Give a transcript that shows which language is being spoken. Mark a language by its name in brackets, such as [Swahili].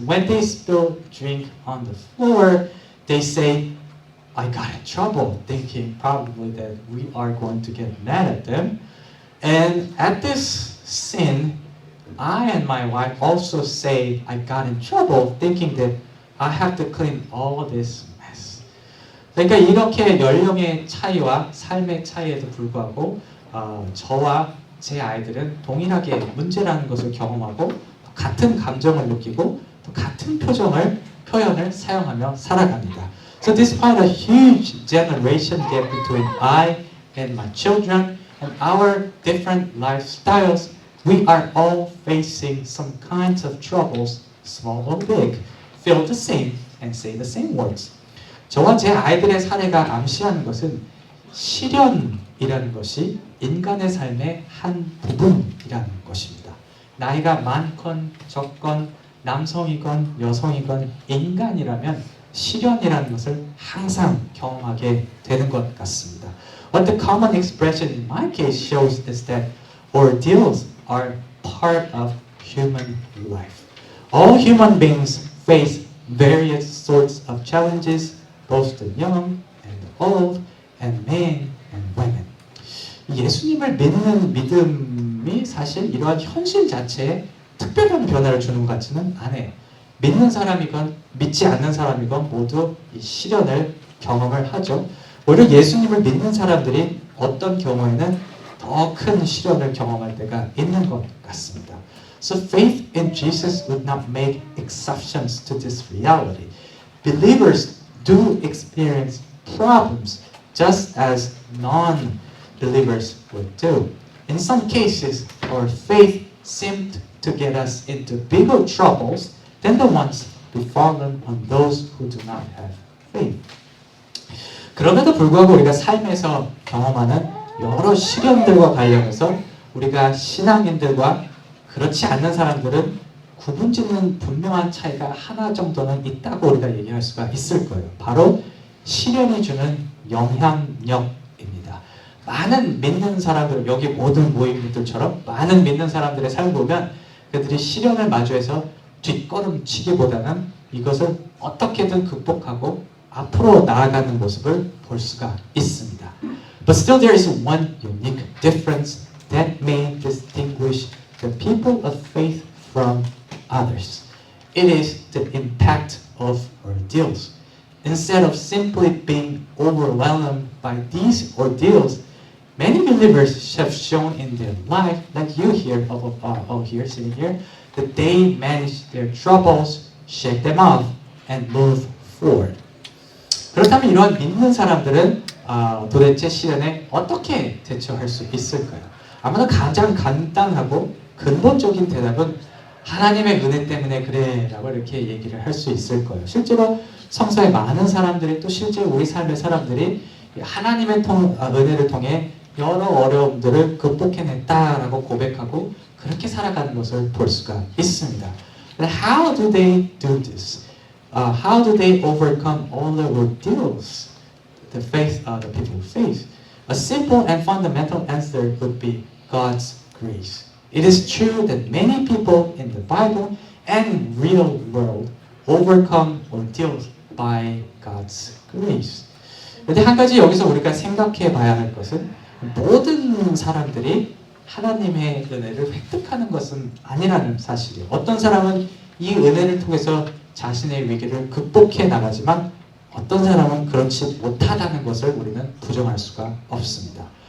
[English] When they spill drink on the floor, they say, I got in trouble, thinking probably that we are going to get mad at them. And at this sin, I and my wife also say, I got in trouble, thinking that I have to clean all this mess. [Korean] 그러니까 이렇게 연령의 차이와 삶의 차이에도 불구하고 저와 제 아이들은 동일하게 문제라는 것을 경험하고 같은 감정을 느끼고 또 같은 표현을 사용하며 살아갑니다. [English] So despite a huge generation gap between I and my children and our different lifestyles, we are all facing some kinds of troubles, small or big, feel the same and say the same words. [Korean] 저와 제 아이들의 사례가 암시하는 것은 시련이라는 것이 인간의 삶의 한 부분이라는 것입니다. 나이가 많건 적건 남성이건 여성이건 인간이라면 시련이라는 것을 항상 경험하게 되는 것 같습니다. [English] What the common expression in my case shows is that ordeals are part of human life. All human beings face various sorts of challenges, both the young and the old, and men and women. [Korean] 예수님을 믿는 믿음이 사실 이러한 현실 자체에 특별한 변화를 주는 것 같지는 않아요. 믿는 사람이건 믿지 않는 사람이건 모두 이 시련을 경험을 하죠. 오히려 예수님을 믿는 사람들이 어떤 경우에는 더 큰 시련을 경험할 때가 있는 것 같습니다. [English] So faith in Jesus would not make exceptions to this reality. Believers do experience problems just as non-believers would do. In some cases, our faith seemed to get us into bigger troubles than the ones befallen on those who do not have faith. [Korean] 그럼에도 불구하고 우리가 삶에서 경험하는 여러 시련들과 관련해서 우리가 신앙인들과 그렇지 않는 사람들은 구분짓는 분명한 차이가 하나 정도는 있다고 우리가 얘기할 수가 있을 거예요. 바로 시련이 주는 영향력입니다. 많은 믿는 사람들, 여기 모든 모임들처럼 많은 믿는 사람들의 삶을 보면 그들이 시련을 마주해서 뒷걸음치기보다는 이것을 어떻게든 극복하고 앞으로 나아가는 모습을 볼 수가 있습니다. [English] But still there is one unique difference that may distinguish the people of faith from others. It is the impact of ordeals. Instead of simply being overwhelmed by these ordeals, many believers have shown in their life, like you here, here, sitting here, that they manage their troubles, shake them off, and move forward. [Korean] 그렇다면 이러한 믿는 사람들은 도대체 시련에 어떻게 대처할 수 있을까요? 아마도 가장 간단하고 근본적인 대답은 하나님의 은혜 때문에 그래 라고 이렇게 얘기를 할 수 있을 거예요. 실제로 성서의 많은 사람들이 또 실제 우리 삶의 사람들이 하나님의 은혜를 통해 여러 어려움들을 극복해냈다라고 고백하고 그렇게 살아가는 것을 볼 수가 있습니다. [English] But how do they do this? How do they overcome all the ordeals the people face? A simple and fundamental answer would be God's grace. It is true that many people in the Bible and real world overcome ordeals by God's grace. [Korean] 그런데 한 가지 여기서 우리가 생각해 봐야 할 것은 모든 사람들이 하나님의 은혜를 획득하는 것은 아니라는 사실이에요. 어떤 사람은 이 은혜를 통해서 자신의 위기를 극복해 나가지만 어떤 사람은 그렇지 못하다는 것을 우리는 부정할 수가 없습니다.